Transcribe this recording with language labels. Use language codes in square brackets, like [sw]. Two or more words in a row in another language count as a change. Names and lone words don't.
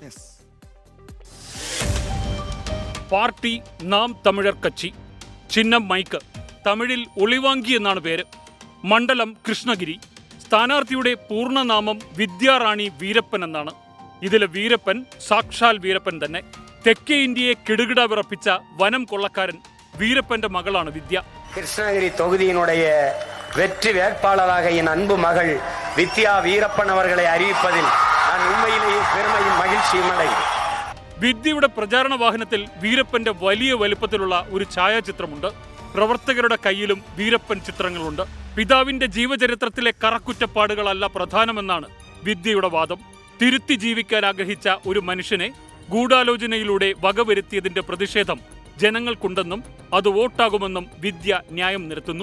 [ml] പാർട്ടി നാം തമിഴർ കച്ചി, ചിഹ്നം മൈക്ക്, തമിഴിൽ ഒളിവാങ്കി എന്നാണ് പേര്. മണ്ഡലം കൃഷ്ണഗിരി. സ്ഥാനാർത്ഥിയുടെ പൂർണ്ണനാമം വിദ്യാറാണി വീരപ്പൻ എന്നാണ്. ഇതിലെ വീരപ്പൻ സാക്ഷാൽ വീരപ്പൻ തന്നെ. തെക്കേ ഇന്ത്യയെ കിടുകിട വിറപ്പിച്ച വനം കൊള്ളക്കാരൻ [ta] வீரப்பன்ற மகளான வித்யா. கிருஷ்ணகிரி தொகுதியினுடைய வெற்றி வேட்பாளராக என் அன்பு மகள் வித்யா வீரப்பன் அவர்களை அறிவிப்பதில் நான் உண்மையிலேயே பெருமையும் மகிழ்ச்சியும் அடைகிறேன். [ml] വിദ്യയുടെ പ്രചാരണ വാഹനത്തിൽ വീരപ്പന്റെ വലിയ വലുപ്പത്തിലുള്ള ഒരു ഛായാചിത്രമുണ്ട്. പ്രവർത്തകരുടെ കയ്യിലും വീരപ്പൻ ചിത്രങ്ങളുണ്ട്. പിതാവിന്റെ ജീവചരിത്രത്തിലെ കറക്കുറ്റപ്പാടുകളല്ല പ്രധാനമെന്നാണ് വിദ്യയുടെ വാദം. തിരുത്തി ജീവിക്കാൻ ആഗ്രഹിച്ച ഒരു മനുഷ്യനെ ഗൂഢാലോചനയിലൂടെ വകവരുത്തിയതിന്റെ പ്രതിഷേധം ജനങ്ങൾക്കുണ്ടെന്നും അത് വോട്ടാകുമെന്നും വിദ്യ ന്യായം നിരത്തുന്നു.